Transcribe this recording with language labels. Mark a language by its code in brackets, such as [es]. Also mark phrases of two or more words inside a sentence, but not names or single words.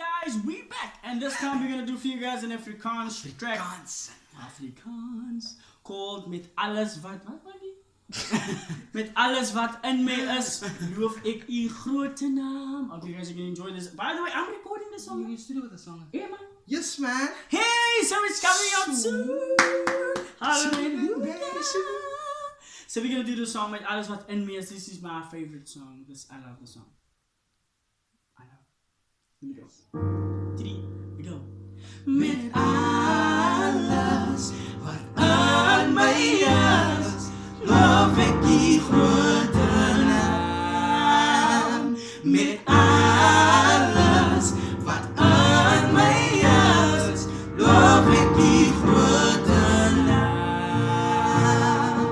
[en] guys, we back, and this time we're gonna do for you guys an Afrikaans track. Afrikaans called Met alles wat Met alles wat in my is, loof ek u grote naam. Okay, guys, you're gonna enjoy this. By the way, I'm recording this song. You in studio with the song? Yeah, man. Yes, man. Hey, so it's coming up soon. Hallelujah. So we're gonna do the song Met alles wat in me is. This is my favorite song. I love the song. I know. Here we go. 3, we go. [af] Met alles wat in my is, loof ek die grote naam. Met alles wat in my is, loof ek die grote naam.